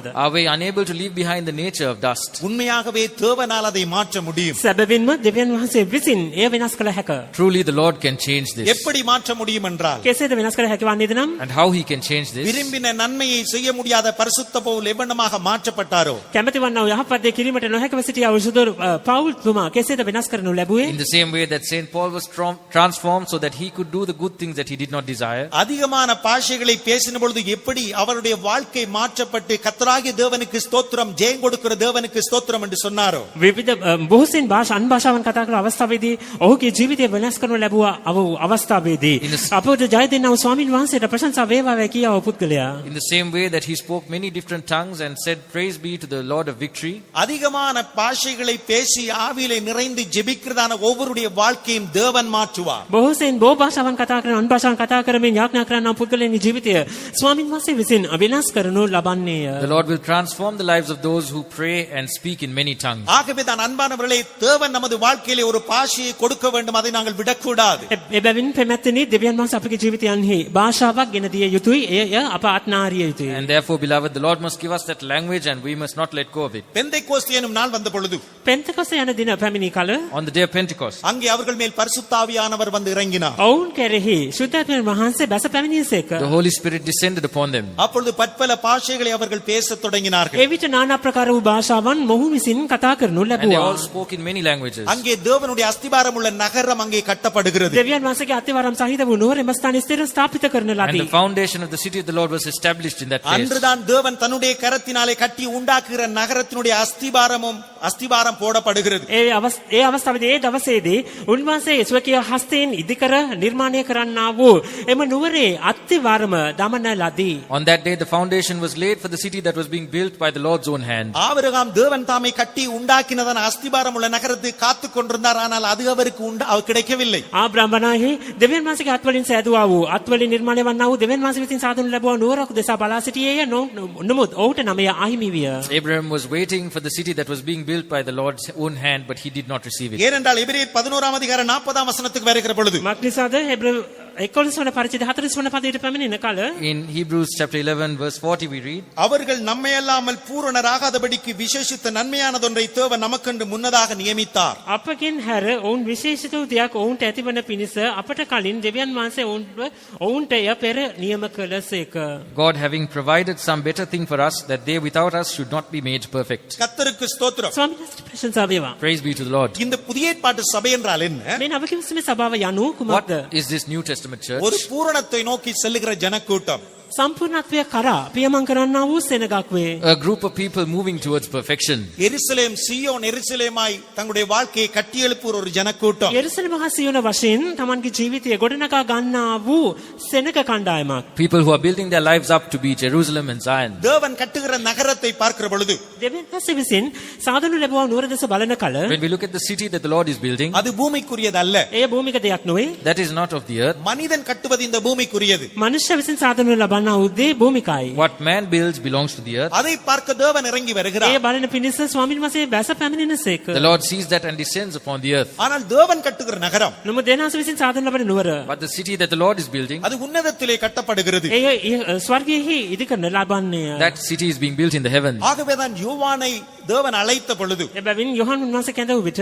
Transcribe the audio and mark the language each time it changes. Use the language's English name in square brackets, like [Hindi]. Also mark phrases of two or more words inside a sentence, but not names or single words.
[English] Are we unable to leave behind the nature of dust? [Tamil] உண்மையாகவே தேவனால் அதை மாற்ற முடியும். [Sinhala] සැබවින්ම දෙවියන් වහන්සේ විසින් එය වෙනස් කළ හැක. [English] Truly the Lord can change this. [Tamil] எப்படி மாற்ற முடியும் என்றால், [Sinhala] කෙසේද වෙනස් කළ හැකි වන්නේද නම්? [English] And how he can change this? [Tamil] விரும்பின நன்மையை செய்ய முடியாத பரிசுத்த பவுல் எவ்வளமாக மாற்றப்பட்டாரோ, [Sinhala] කැමැති වන්නා වූ යහපත් දේ කිරීමට නොහැකිව සිටියා වූ සුදුරු පවුල්තුමා කෙසේද වෙනස් කරනු ලැබුවේ? [English] In the same way that Saint Paul was transformed so that he could do the good things that he did not desire. [Tamil] அதிகமான பாஷைகளை பேசின பொழுது எப்படி அவருடைய வாழ்க்கை மாற்றப்பட்டு கர்த்தராகிய தேவனுக்கு ஸ்தோத்திரம், ஜெயம் கொடுக்கிற தேவனுக்கு ஸ்தோத்திரம் என்று சொன்னாரோ, [Sinhala] විවිධ බොහෝසෙන් අන් භාෂාවන් කතා කරන අවස්ථාවේදී ඔහුගේ ජීවිතය වෙනස් කරනු ලැබුවා අවස්ථාවේදී අපට ජය දෙන්නා වූ ස්වාමීන් වහන්සේට ප්‍රශංසා වේවා කියා වූ පුද්ගලයා. [English] In the same way that he spoke many different tongues and said praise be to the Lord of victory. [Tamil] அதிகமான பாஷைகளை பேசி ஆவியிலே நிறைந்து ஜெபிக்கிறதான ஒவ்வொருடைய வாழ்க்கையும் தேவன் மாற்றுவார். [Sinhala] බොහෝසෙන් බොහෝ භාෂාවන් කතා කරන අන් භාෂාවන් කතා කරමින් යාඥා කරන පුද්ගලයන්ගේ ජීවිතය ස්වාමීන් වහන්සේ විසින් වෙනස් කරනු ලබන්නේය. [English] The Lord will transform the lives of those who pray and speak in many tongues. [Tamil] ஆகவே தான் அன்பானவர்களே, தேவன் நமது வாழ்க்கையிலே ஒரு பாஷையை கொடுக்க வேண்டும், அதை நாங்கள் விடக்கூடாது. [Sinhala] එබැවින් පෙමැත්තනි දෙවියන් වහන්සේ අපගේ ජීවිතයන්හි භාෂාවක් ගෙන දිය යුතුයි. එය අප අත්නාරිය යුතුයි. [English] And therefore, beloved, the Lord must give us that language and we must not let go of it. [Tamil] பெந்தைக்கோஸ்து எனும் நாள் வந்த பொழுது [Sinhala] පෙන්තකොස්ත යන දින පැමිණි කල [English] on the day of Pentecost. [Tamil] அங்கே அவர்கள் மேல் பரிசுத்தாவியானவர் வந்து இறங்கினார். [Sinhala] ඔවුන් කෙරෙහි ශුද්ධාත්මයන් වහන්සේ බැස පැමිණියසේක. [English] The Holy Spirit descended upon them. [Tamil] அப்பொழுது பற்பல பாஷைகளை அவர்கள் பேசத் தொடங்கினார்கள். [Sinhala] එවිට නානා ප්‍රකාර වූ භාෂාවන් මොහු විසින් කතා කරනු [English] And they [Sinhala] ලැබුවා. [English] all spoke in many languages. [Tamil] அங்கே தேவனுடைய அஸ்திபாரம் உள்ள நகரம் அங்கே கட்டப்படுகிறது. [Sinhala] දෙවියන් වහන්සේගේ අතිවාරම් සහිත වූ නුවර එම ස්ථානයේ ස්ථිර ස්ථාපිත කරන [English] And [Sinhala] ලදී. [English] the foundation of the city of the Lord was established in that place. [Tamil] அன்றுதான் தேவன் தன்னுடைய கரத்தினாலே கட்டி உண்டாக்குகிற நகரத்தினுடைய அஸ்திபாரம் போடப்படுகிறது. [Sinhala] ඒ අවස්ථාවේදී ඒ දවසේදී උන්වහන්සේ ස්වකීය හස්තයෙන් ඉදිකර නිර්මාණය කරන්නා වූ එම නුවරේ අතිවාරම දමන ලදී. [English] On that day, the foundation was laid for the city that was being built by the Lord's own hand. [Tamil] ஆபிரகாம் தேவன் தாமே கட்டி உண்டாக்கினதான அஸ்திபாரம் உள்ள நகரத்தை காத்துக் கொண்டிருந்தார். ஆனால் அது அவருக்கு கிடைக்கவில்லை. [Sinhala] ආබ්‍රහම් වනාහි දෙවියන් වහන්සේගේ අත්වලින් සෑදුවා වූ අත්වලින් නිර්මාණය වන්නා වූ දෙවියන් වහන්සේ විසින් සාදනු ලැබුවා නුවරක් දෙසා බලා සිටියේය. නමුත් ඔහුට නමය අහිමි විය. [English] Abraham was waiting for the city that was being built by the Lord's own hand, but he did not receive it. [Tamil] ஏனென்றால் எபிரேயர் 11 அதிகாரம் 40 வசனத்துக்கு வருகிற பொழுது [Sinhala] මක් නිසාද හෙබ්‍රේය 11 වන පරිච්ඡේද 40 වන පදයට පැමිණෙන කල [English] In Hebrews chapter 11 verse 40 we read, [Tamil] அவர்கள் நம்மையல்லாமல் பூரணராகாதபடிக்கு விசேஷித்த நன்மையானதொன்றை தேவன் நமக்கென்று முன்னதாக நியமித்தார். [Sinhala] අපගෙන් හැර ඔවුන් විශේෂිත වූ දෙයක් ඔවුන්ට ඇතිවන පිණිස අපට කලින් දෙවියන් වහන්සේ ඔවුන්ට එය පෙර නියම කළසේක. [English] God having provided some better thing for us, that they without us should not be made perfect. [Tamil] கர்த்தருக்கு ஸ்தோத்திரம். [Sinhala] ස්වාමීන් වහන්සේට ප්‍රශංසා වේවා. [English] Praise be to the Lord. [Tamil] இந்த புதிய ஏற்பாட்டு சபை என்றால் என்ன? [Sinhala] මේ නව කිවිසුමේ සභාව යනු [English] What [Sinhala] කුමක්ද? [English] is this New Testament church? [Tamil] ஒரு பூரணத்தை நோக்கி செல்லுகிற ஜனக்கூட்டம். [Sinhala] සම්පූර්ණත්වය කරා පියමන් කරන්නා වූ සෙනගක් වේ. [English] A group of people moving towards perfection. [Tamil] எருசலேம் சீயோன் எருசலேமாய் தங்களுடைய வாழ்க்கையை கட்டியெழுப்புற ஒரு ஜனக்கூட்டம். [Sinhala] යෙරුසලම හා සියොන වශයෙන් තමන්ගේ ජීවිතය ගොඩනගා ගන්නා වූ සෙනග කණ්ඩායමක්. [English] People who are building their lives up to be Jerusalem and Zion. [Tamil] தேவன் கட்டுகிற நகரத்தை பார்க்கிற பொழுது [Sinhala] දෙවියන් වහන්සේ විසින් සාදනු ලැබුවා නුවර දෙස බලන කල [English] When we look at the city that the Lord is building, [Tamil] அது பூமிக்குரியது அல்ல. [Sinhala] එය භූමික දෙයක් නොවේ. [English] that is not of the earth. [Tamil] மனிதன் கட்டுவது இந்த பூமிக்குரியது. [Sinhala] මනුෂ්‍ය විසින් සාදනු ලබන්නා වූ දේ භූමිකයි. [English] What man builds belongs to the earth. [Tamil] அதை பார்க்க தேவன் இறங்கி [Sinhala] එය [Tamil] வருகிறார். [Sinhala] බලන පිණිස ස්වාමීන් වහන්සේ බැස පැමිණෙනසේක. [English] The Lord sees that and descends upon the earth. [Tamil] ஆனால் தேவன் கட்டுகிற நகரம் [Sinhala] නමුත් දෙවියන් විසින් සාදනු ලබන නුවර [English] But the city that the Lord is building, [Tamil] அது உன்னதத்திலே கட்டப்படுகிறது. [Sinhala] එය ස්වර්ගයෙහි ඉදිකරන ලබන්නේය. [English] that city is being built in the heavens. [Tamil] ஆகவேதான் யோவானை தேவன் அழைத்த பொழுது [Sinhala] එබැවින් යොහන් වහන්සේ කැඳවු විට